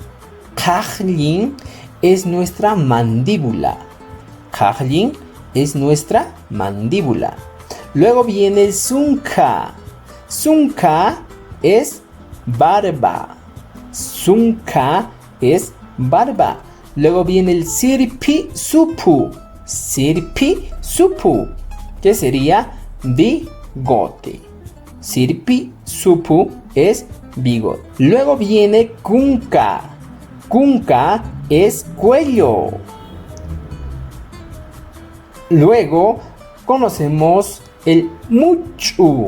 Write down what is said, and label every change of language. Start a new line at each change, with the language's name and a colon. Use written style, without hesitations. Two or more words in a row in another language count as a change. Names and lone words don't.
Spanish: Cajlín es nuestra mandíbula. Cajlín es nuestra mandíbula. Luego viene el zunca. Zunca es barba. Zunca es barba. Luego viene el
Quechua: sirpi supu. Sirpi supu,
Spanish: que sería bigote.
Quechua: Sirpi supu
Spanish: es bigote. Luego viene kunka. Kunka es cuello. Luego conocemos el muchu.